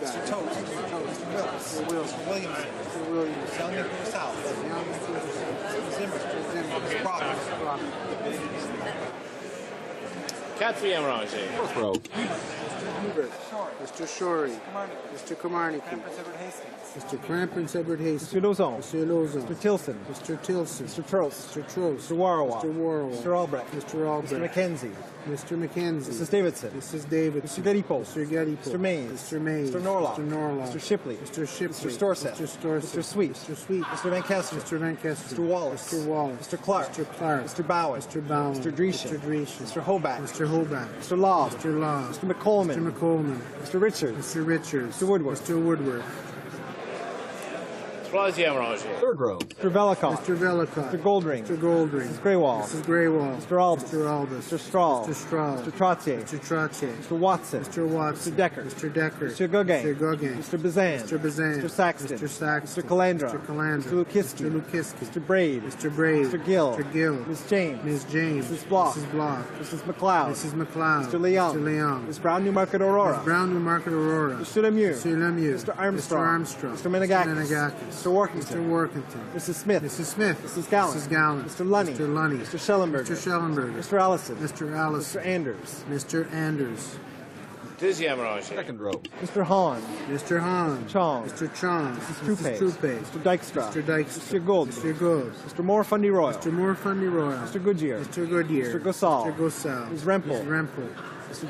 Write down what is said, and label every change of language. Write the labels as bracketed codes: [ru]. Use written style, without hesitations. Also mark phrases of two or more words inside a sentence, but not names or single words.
[en] Mr. Toast. Mr. Toast. Mr. Wills. Mr. Wilson. Mr. Williamson. Mr. Williams. Young Nicholas South. Mr. Zimmer. Mr. Zimmer. Mr. Brock. Mr. Brock. [fr] Quatrième rangée. [en] Fourth row. Hubert. Mr. Shorey. Mr. Komarnicki. Mr. Crampons Edward Hastings. Mr. Lozon. Mr. Lozon. Mr. Tilson. Mr. Tilson. Mr. Trost. Mr. Trost. Mr. Warwa. Mr. Warwa. Mr. Albrecht. Mr. Albrecht. Mr. McKenzie. Mr. McKenzie. Mrs. Davidson. Mrs. Davidson. Mr. Gedipo. Mr. Gedipo. Mr. Mays. Mr. Mays. Mr. Norlock. Mr. Norlock. Mr. Shipley. Mr. Shipley. Mr. Storseth. Mr. Storseth. Mr. Sweet. Mr. Sweet. Mr. Van Kester. Mr. Van Kester. Mr. Wallace. Mr. Wallace. Mr. Clark. Mr. Clark. Mr. Bowen. Mr. Bowen. Mr. Dreeshen. Mr. Dreeshen. Mr. Hoback. Mr. Hoback. Mr. Law. Mr. Law. Mr. McColman. Mr. McColman. Mr. Richards. Mr. Richards. Mr. Woodward. Mr. Woodward. [fr] Troisième rangée. [en] Third row. Mr. Velikov. Mr. Velikov. Mr. Goldring. Mr. Goldring. Mrs. Greywall. Mrs. Greywall. Mr. Albus. Mr. Albus. Mr. Strahl. Mr. Strahl. Mr. Trottier. Mr. Trottier. Mr. Watson. Mr. Watson. Mr. Decker. Mr. Decker. Mr. Gauguin. Mr. Gauguin. Mr. Bazan. Mr. Bazan. Mr. Saxton. Mr. Saxton. Mr. Calandra. Mr. Calandra. Mr. Lukiski. Mr. Lukiski. Mr. Braid. Mr. Braid. Mr. Gill. Mr. Gill. Ms. James. Ms. James. Mrs. Block. Mrs. Block. Mrs. McLeod. Mrs. McLeod. Mr. Leung. Mr. Leung. Ms. Brown Newmarket Aurora. Ms. Brown Newmarket Aurora. Mr. Lemieux. Mr. Lemieux. Mr. Armstrong. Mr. Armstrong. Mr. Menegakis. Mr. Menegakis. Mr. Workington. Mr. Workington. Mrs. Smith. Mrs. Smith. Mrs. Gallant. Mrs. Gallant. Mr. Lunny. Mr. Lunny. Mr. Schellenberger. Mr. Schellenberger. Mr. Allison. Mr. Allison. Mr. Anders. Mr. Anders. [fr] Deuxième rangée. [en] Second row. Mr. Hahn. Mr. Hahn. Chong. Mr. Chong. Mrs. Mrs. Trupe. Mr. Dykstra. Mr. Dykstra. Mr. Gould. Mr. Gould. Mr. Moore-Fundy Royal. Mr. Moore-Fundy Royal. Mr. Goodyear. Mr. Goodyear. Mr. Gosal. Mr. Gosal. Ms. Rempel. Ms. Rempel.